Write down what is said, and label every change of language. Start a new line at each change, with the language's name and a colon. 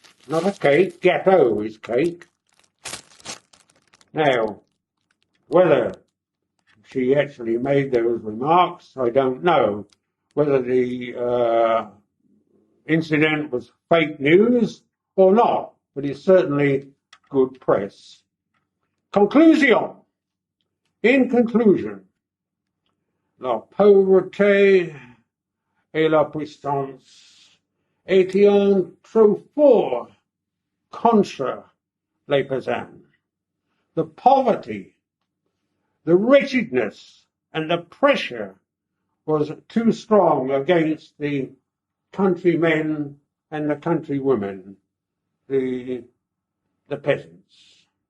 English: Not a cake, gâteau is cake. Now, whether she actually made those remarks, I don't know. Whether the incident was fake news or not, but it's certainly good press. Conclusion. In conclusion,
French: la pauvreté et la puissance étaient trop forts contre les paysans.
English: The poverty, the wretchedness, and the pressure was too strong against the countrymen and the countrywomen, the peasants.